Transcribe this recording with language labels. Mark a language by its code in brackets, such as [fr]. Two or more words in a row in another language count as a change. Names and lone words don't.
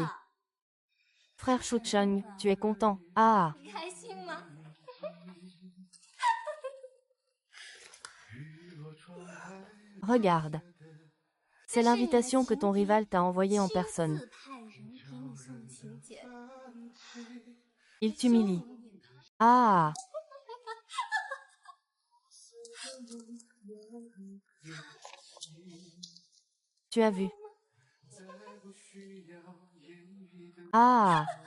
[fr] Frère Shucheng, tu es content? Ah! [zh] 开心吗？ [fr] Regarde. C'est l'invitation que ton rival t'a envoyée en personne. [zh] 自派人给你送请柬， [fr] Il t'humilie. Ah! Tu as vu? Ah!